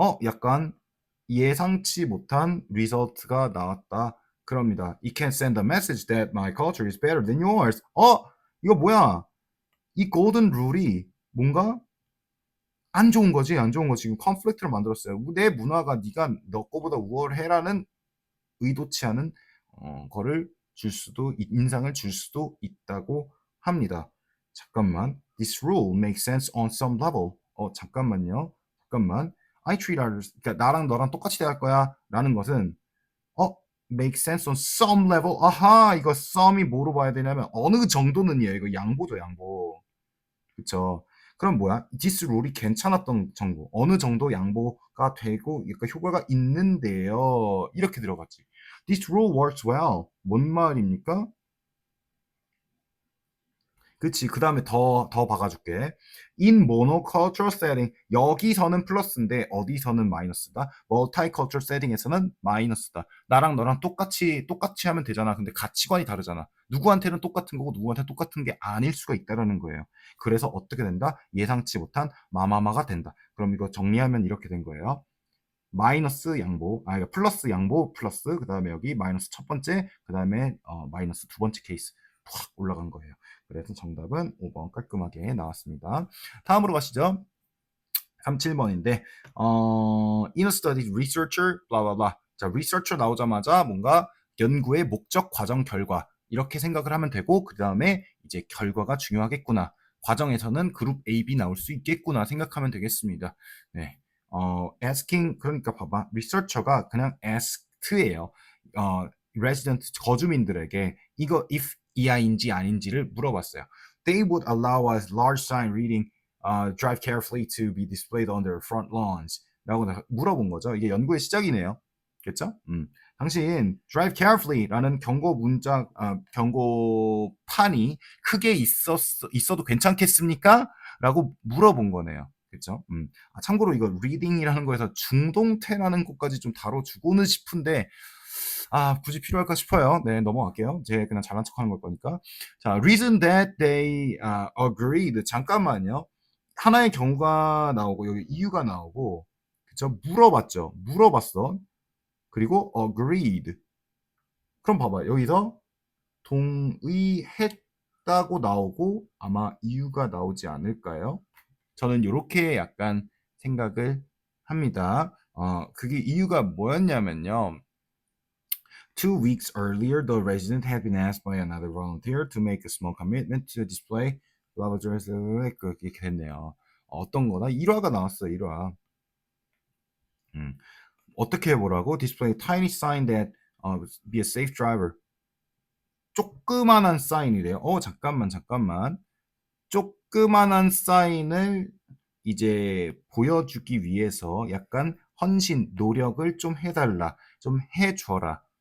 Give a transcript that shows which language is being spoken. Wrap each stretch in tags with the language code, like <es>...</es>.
<ko>약간 예상치 못한 result가 나왔다. 그럽니다.</ko> <en>It can send a message that my culture is better than yours.</en> <ko>이거 뭐야? 이 golden rule이 뭔가 안 좋은 거지. 지금 conflict를 만들었어요. 내 문화가 네가 너 거보다 우월해라는 의도치 않은 거를 인상을 줄 수도 있다고 합니다. 잠깐만.</ko> <en>This rule makes sense on some level.</en> <ko>잠깐만.</ko> <en>I treat others.</en> <ko>그러니까 나랑 너랑 똑같이 대할 거야. 라는 것은</ko> <en>make sense on some level.</en> <ko>아하, 이거 some이 뭐로 봐야 되냐면 어느 정도는이에요. 이거 양보죠, 양보. 그쵸? 그럼 뭐야? this rule이 괜찮았던 정보. 어느 정도 양보가 되고 그러니까 효과가 있는데요. 이렇게 들어갔지.</ko> <en>This rule works well.</en> <ko>뭔 말입니까? 그치. 그 다음에 더 박아줄게.</ko> <en>In monocultural setting.</en> <ko>여기서는 플러스인데 어디서는 마이너스다. multicultural setting에서는 마이너스다. 나랑 너랑 똑같이 하면 되잖아. 근데 가치관이 다르잖아. 누구한테는 똑같은 거고 누구한테 똑같은 게 아닐 수가 있다라는 거예요. 그래서 어떻게 된다? 예상치 못한 마마마가 된다. 그럼 이거 정리하면 이렇게 된 거예요. 마이너스 양보, 플러스 양보, 플러스, 그 다음에 여기 마이너스 첫 번째, 그 다음에 마이너스 두 번째 케이스 확 올라간 거예요. 그래서 정답은 5번 깔끔하게 나왔습니다. 다음으로 가시죠. 37번인데,</ko> <en>in a study, researcher, blah.</en> <ko>자, researcher 나오자마자 뭔가 연구의 목적, 과정, 결과 이렇게 생각을 하면 되고, 그 다음에 이제 결과가 중요하겠구나. 과정에서는 그룹 A, B 나올 수 있겠구나 생각하면 되겠습니다. 네. asking, 그러니까 봐봐. researcher가 그냥 asked예요. resident, 거주민들에게 이거 if 이하인지 아닌지를 물어봤어요.</ko> <en>They would allow us large sign reading drive carefully to be displayed on their front lawns</en> <ko>라고 물어본 거죠. 이게 연구의 시작이네요. 그렇죠? 당신 drive carefully라는 경고 문자, 경고판이 크게 있어도 괜찮겠습니까? 라고 물어본 거네요. 그렇죠? 참고로 이거 reading이라는 거에서 중동태라는 것까지 좀 다뤄주고는 싶은데 굳이 필요할까 싶어요. 네, 넘어갈게요. 제 그냥 잘난 척하는 걸 거니까.</ko> <en>자, reason that they agreed.</en> <ko>잠깐만요. 하나의 경우가 나오고 여기 이유가 나오고 그쵸? 물어봤어. 그리고 agreed. 그럼 봐봐요. 여기서 동의했다고 나오고 아마 이유가 나오지 않을까요? 저는 이렇게 약간 생각을 합니다. 그게 이유가 뭐였냐면요.</ko> <en>2 weeks earlier, the resident had been asked by another volunteer to make a small commitment to display blah blah blah</en> <ko>이렇게 됐네요. 어떤 거나 1화가 나왔어요. 1화. 어떻게 해보라고?</ko> <en>Display tiny sign that be a safe driver.</en> <ko>조그만한 사인이래요. 잠깐만. 조그만한 사인을 이제 보여주기 위해서 약간 헌신, 노력을 좀 해달라, 좀 해줘라.</ko>